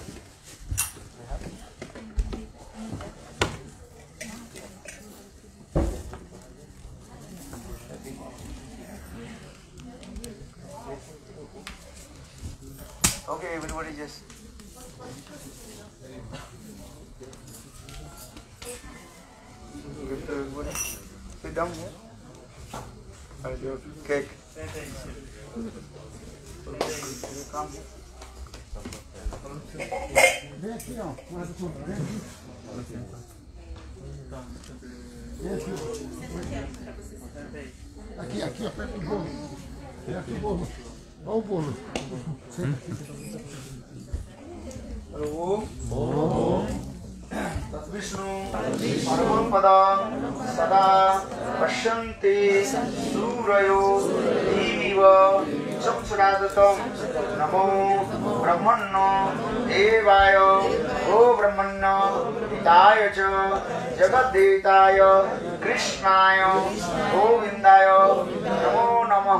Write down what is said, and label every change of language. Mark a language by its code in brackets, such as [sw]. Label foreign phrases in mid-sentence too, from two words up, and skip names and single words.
[en] Okay, everybody just give to everybody. Sit down here. I'll give cake. Come here. [pt] Aqui, aperta o bolo. Aqui o bolo. Olha o bolo. [sa] विष्णु परमं पदं सदा पश्यन्ति सूरयो देवीव चक्षुरादतं नमो ब्रह्मण्य देवाय गो ब्रह्मण्य हिताय च जगद्देवताय कृष्णाय गोविन्दाय नमो नमः।